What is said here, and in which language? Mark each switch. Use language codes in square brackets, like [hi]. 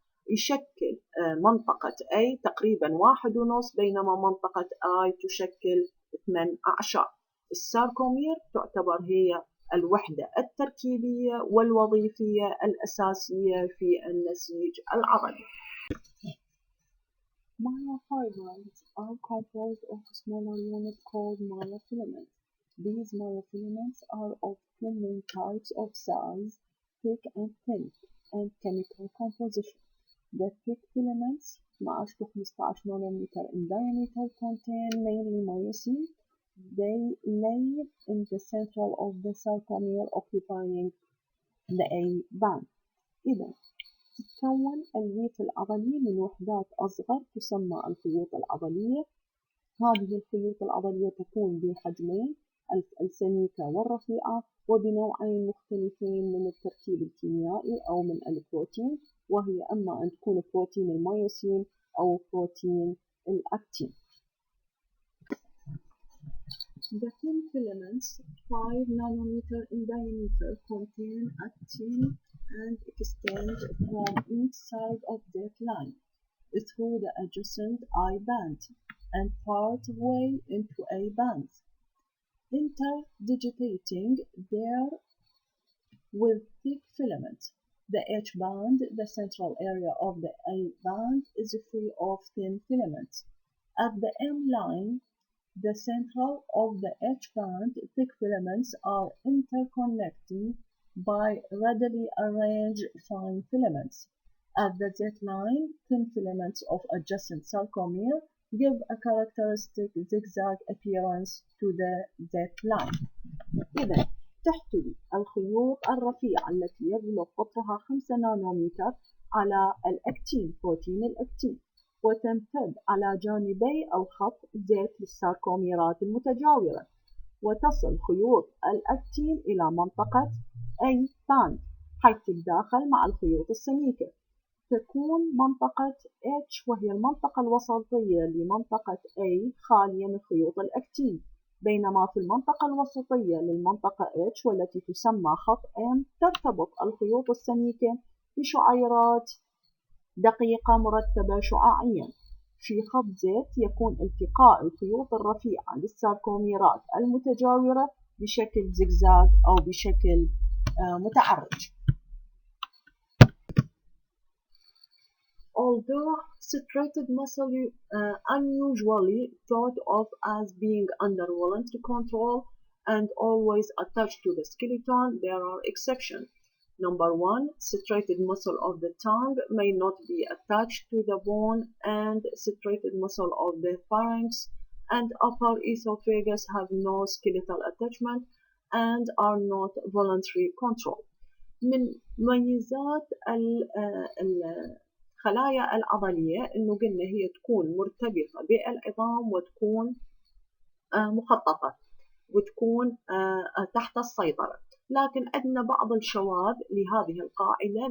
[ar] يشكل منطقة A تقريبا 1.5، بينما منطقة I تشكل 18. الساركومير تعتبر هي الوحدة التركيبية والوظيفية الأساسية في النسيج العضلي. [en] Myofibers are composed of smaller units called myofilaments. These myofilaments are of two main types of size, thick and thin, and chemical composition. The thick filaments 12 to 15 nanometer in diameter contain mainly myosin. They lay in the central of the sarcomere occupying the A band. [ar] إذا تتكون الليف العضلي من وحدات أصغر تسمى الخيوط العضلية. هذه الخيوط العضلية تكون بحجمين السميكة والرفيعة وبنوعين مختلفين من التركيب الكيميائي أو من البروتين، وهي أما أن تكون بروتين الميوسين أو بروتين الأكتين. [en] The thin filaments 5 nanometer in diameter contain actin and extend from each side of that line through the adjacent I band and part way into A bands, interdigitating there with thick filaments. The H band, the central area of the A band, is free of thin filaments. At the M line, the central of the H band, thick filaments are interconnecting by readily arranged fine filaments. At the Z line, thin filaments of adjacent sarcomere give a characteristic zigzag appearance to the Z line. [ar] إذا تحتوي الخيوط الرفيعة التي يبلغ قطرها 5 نانومتر على الأكتين بروتين الأكتين، وتمتد على جانبي الخط زيت للساركوميرات المتجاورة، وتصل خيوط الأكتين إلى منطقة A band حيث تتداخل مع الخيوط السميكة. تكون منطقة H وهي المنطقة الوسطية لمنطقة A خالية من خيوط الأكتين، بينما في المنطقة الوسطية للمنطقة H والتي تسمى خط M ترتبط الخيوط السميكة بشعيرات دقيقة مرتبة شعاعيا. في خط Z يكون التقاء الخيوط الرفيعة للساركوميرات المتجاورة بشكل زجزاج أو بشكل متعرج. [en] Although striated muscle unusually thought of as being under voluntary control and always attached to the skeleton, there are exceptions. Number one, striated muscle of the tongue may not be attached to the bone, and striated muscle of the pharynx and upper esophagus have no skeletal attachment and are not voluntary control. [ar] من مميزات الخلايا العضلية إنه قلنا هي تكون مرتبطة بالعظام وتكون مخططة وتكون تحت السيطرة، لكن عندنا بعض الشواذ لهذه القاعدة.